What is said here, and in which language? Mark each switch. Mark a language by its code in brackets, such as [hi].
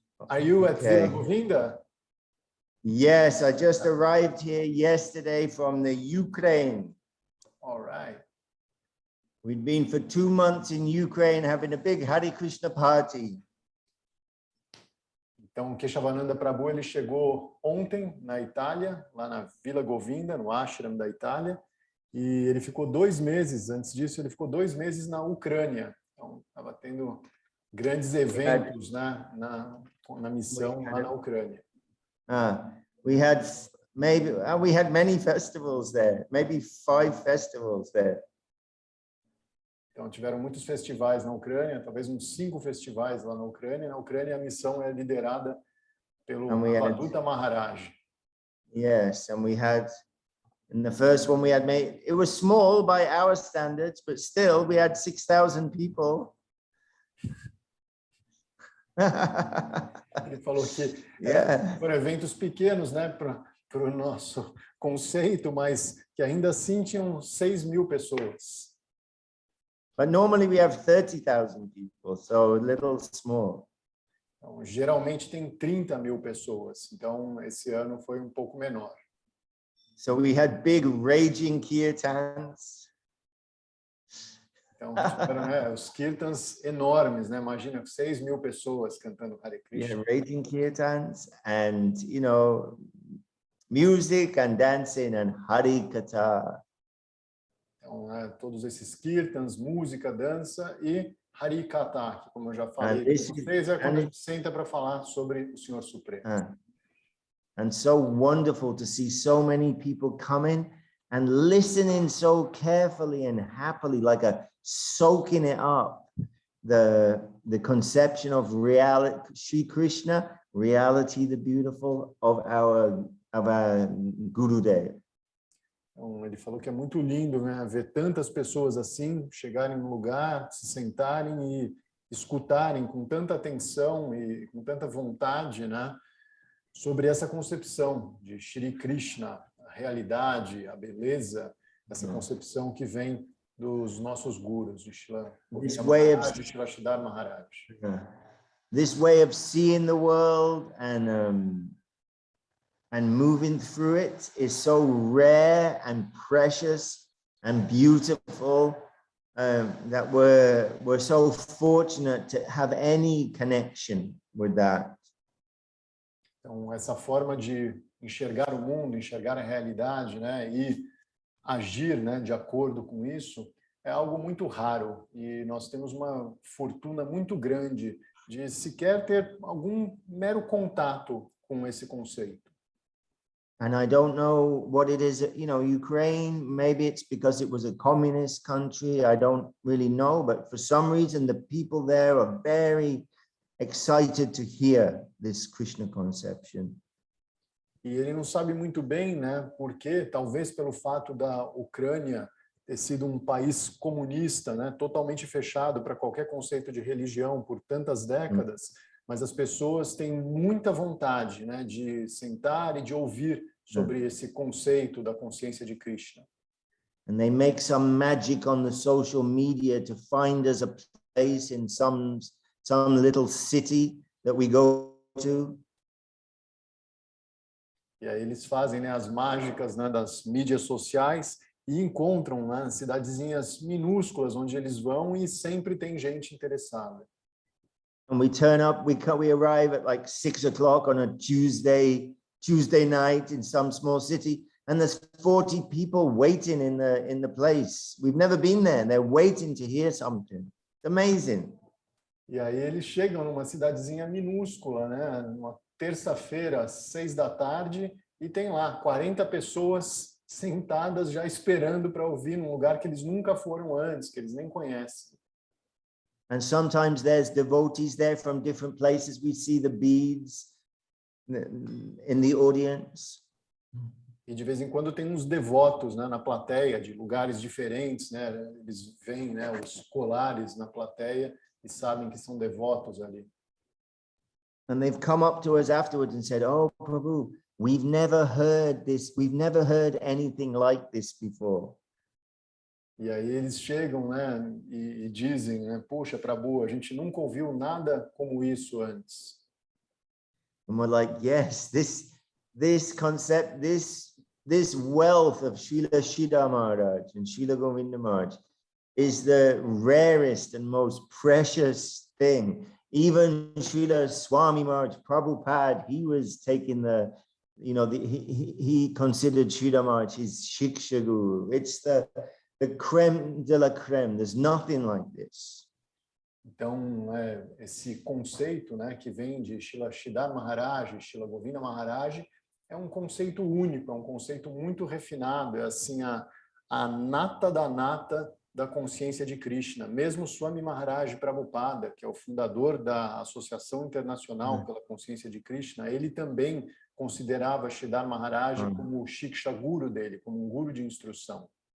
[en] Are you at Okay. Vila Govinda? Yes, I just arrived here yesterday from the Ukraine. All right. We'd been for 2 months in Ukraine having a big Hare Krishna party. [pt] Então, Keshavananda Prabhu, ele chegou ontem na Itália, lá na Vila Govinda, no ashram da Itália, e ele ficou 2 meses, antes disso, ele ficou 2 meses na Ucrânia. Então, estava tendo grandes eventos, né, na missão lá na Ucrânia. [en] We had many festivals there, maybe 5 festivals there. [pt] Então, tiveram muitos festivais na Ucrânia, talvez uns 5 festivais lá na Ucrânia. Na Ucrânia, a missão é liderada pelo Avaduta Maharaj. [en] Yes, and we had, in the first one we had made, it was small by our standards, but still we had 6,000 people. [pt] Ele falou que [en] Yeah. [pt] foram eventos pequenos, né, para o nosso conceito, mas que ainda assim tinham 6.000 pessoas. [en] But normally we have 30,000 people, so a little small. [pt] Então, geralmente tem 30.000 pessoas, então esse ano foi um pouco menor. [en] So we had big raging kirtans. [pt] Então, tiveram, né, os kirtans enormes, né? Imagina 6.000 pessoas cantando Hare Krishna. [en] Yeah, raging kirtans and, music and dancing and Hari Katha. [pt] Então, né, todos esses kirtans, música, dança e Hari Katha, que, como eu já falei com vocês, é quando a gente senta para falar sobre o Senhor Supremo. [en] And so wonderful to see so many people coming and listening so carefully and happily, like soaking it up, the conception of reality, Sri Krishna, reality, the beautiful of our Gurudev. [pt] Então, ele falou que é muito lindo, né, ver tantas pessoas assim chegarem no lugar, se sentarem e escutarem com tanta atenção e com tanta vontade, né, sobre essa concepção de Shri Krishna, a realidade, a beleza, essa concepção que vem dos nossos gurus, de Shila Maharaj, de Shila Maharaj. [en] This way of seeing the world and moving through it is so rare and precious and beautiful that we're so fortunate to have any connection with that. [pt] Então, essa forma de enxergar o mundo, enxergar a realidade, né, e agir, né, de acordo com isso, é algo muito raro. E nós temos uma fortuna muito grande de sequer ter algum mero contato com esse conceito. [en] And I don't know what it is, Ukraine, maybe it's because it was a communist country, I don't really know, but for some reason the people there are very excited to hear this Krishna conception. [pt] E ele não sabe muito bem, né, porque talvez pelo fato da Ucrânia ter sido um país comunista, né, totalmente fechado para qualquer conceito de religião por tantas décadas, mas as pessoas têm muita vontade, né, de sentar e de ouvir sobre esse conceito da consciência de Krishna. [en] And they make some magic on the social media to find us a place in some little city that we go to. [pt] E aí eles fazem, né, as mágicas, né, das mídias sociais e encontram, né, cidadezinhas minúsculas onde eles vão e sempre tem gente interessada. [en] And we turn up, we arrive at like 6 o'clock on a Tuesday night in some small city, and there's 40 people waiting in the place. We've never been there. They're waiting to hear something. It's amazing. [pt] E aí eles chegam numa cidadezinha minúscula, né, numa terça-feira, às 6 da tarde, e tem lá 40 pessoas sentadas já esperando para ouvir num lugar que eles nunca foram antes, que eles nem conhecem. [en] And sometimes there's devotees there from different places. We see the beads in the audience. [pt] E de vez em quando tem uns devotos, né, na plateia, de lugares diferentes, né, eles veem, né, os colares na plateia e sabem que são devotos ali. [en] And they've come up to us afterwards and said, "Oh, Prabhu, we've never heard this. We've never heard anything like this before." [pt] E aí eles chegam, né, e dizem, né, poxa, Prabhu, a gente nunca ouviu nada como isso antes. [en] And we're like, yes, this concept, this wealth of Srila Sridhar Maharaj and Srila Govinda Maharaj is the rarest and most precious thing. Even Srila Swami Maharaj Prabhupada, he was taking he considered Sridhar Maharaj his Shiksha Guru. It's the creme de la creme. There's nothing like this. [pt] Então, esse conceito, né, que vem de Srila Sridhar Maharaj, Srila Govinda Maharaj, é um conceito único, é um conceito muito refinado, é assim a nata da nata da consciência de Krishna. Mesmo Swami Maharaj Prabhupada, que é o fundador da Associação Internacional pela Consciência de Krishna, ele também considerava Sridhar Maharaj como o Shiksha Guru dele, como um guru de instrução.